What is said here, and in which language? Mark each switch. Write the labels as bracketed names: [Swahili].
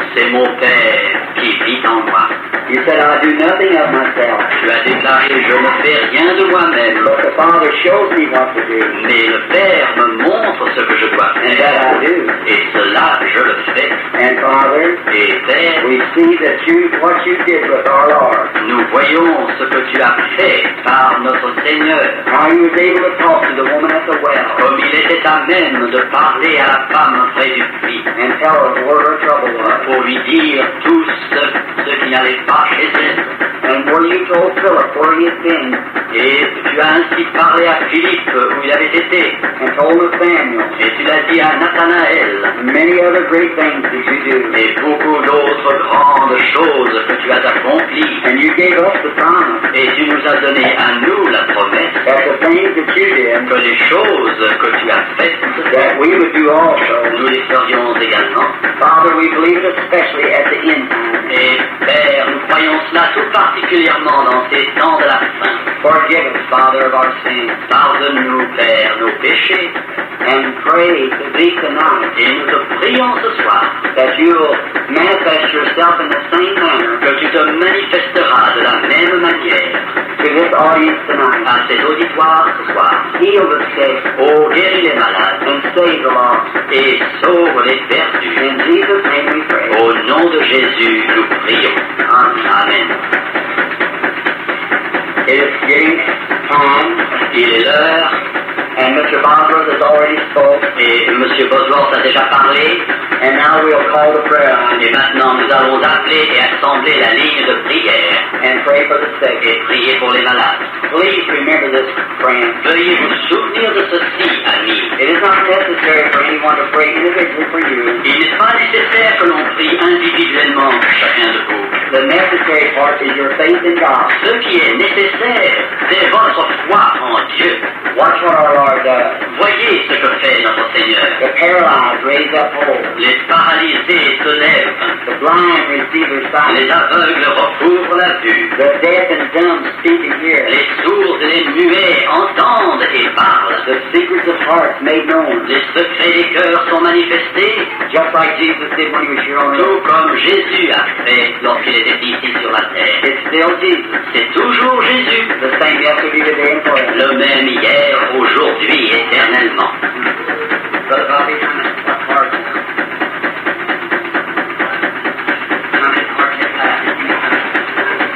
[French] C'est mon Père qui vit en moi. [English] You said I do nothing of myself, [French] Tu as déclaré, je ne fais rien de moi-même, [English] but the Father shows me what to do, [French] mais le Père me montre ce que je dois [English] and that I do. [French] Et cela, je le fais. [English] And Father, [French] Et Père, [English] we see that what you did with our Lord, [French] nous voyons ce que tu as fait par notre Seigneur. [English] how he was able to talk to the woman at the well [French] Comme il était à même de parler à la femme près du puits, [English] and tell her where her trouble was. [French] pour lui dire tout ce qui n'allait pas chez elle. [English] And where you told Philip where he had been, [French] Et tu as ainsi parlé à Philippe où il avait été. [English] and told Nathaniel, [French] Et tu l'as dit à Nathanaël. [English] and many other great things that you do. [French] Et beaucoup d'autres grandes choses que tu as accomplies. [English] And you gave us the promise [French] Et tu nous as donné à nous la promesse [English] that the things that you did, [French] que les choses que tu as faites, [English] that we would do also. [French] nous les ferions également. [English] Father, we believe it especially at the end time. [French] Et Père, nous voyons cela tout particulièrement dans ces temps de la fin. [English] Forgive us, Father, of our sins. [French] Pardonne-nous, Père, nos péchés. [English] And pray to thee tonight. [French] Et nous te prions ce soir [English] that you will manifest yourself in the same manner. [French] Que tu te manifesteras de la même manière [English] to this audience tonight. [French] À cet auditoire ce soir. [English] Heal the sick. [French] Oh, guéris les malades. [English] And save the lost. [French] Et sauve les perdus. [English] In Jesus' name we pray. [French] Au nom de Jésus, nous prions. [English] Amen. It is getting time. [French] Il est l'heure. [English] And Mr. [French] Bosworth [English] has already spoke. [French] Et M. Bosworth a déjà parlé. [English] And now we'll call the prayer line. [French] Et maintenant, nous allons appeler et assembler la ligne de prière. [English] And pray for the sick. [French] Et prier pour les malades. [English] Please remember this, friends. [French] Veuillez vous souvenir de ceci, amis. [English] It is not necessary for anyone to pray individually for you. [French] Il n'est pas nécessaire que l'on prie individuellement pour chacun de vous. [English] The necessary part is your faith in God. [French] Ce qui est nécessaire, c'est votre foi en Dieu. [English] Watch what our Lord does. [French] Voyez ce que fait notre Seigneur. [English] The paralyzed raise up whole. [French] Les paralysés se lèvent. [English] The blind receive their sight. [French] Les aveugles recouvrent la vue. [English] The deaf and dumb speak and hear. [French] Les sourds et les muets entendent et parlent. [English] The secrets of hearts made known. [French] Les secrets des cœurs sont manifestés. [English] Just like Jesus did when he was here on earth. [French] Tout comme Jésus a fait lorsqu'il était ici sur la terre. [English] It's still Jesus. [French] C'est toujours Jésus. [English] The same yesterday, today, and forever. [French] Le même hier, aujourd'hui, éternellement. [English] Brother Bobby, how many cards now? How many cards have left?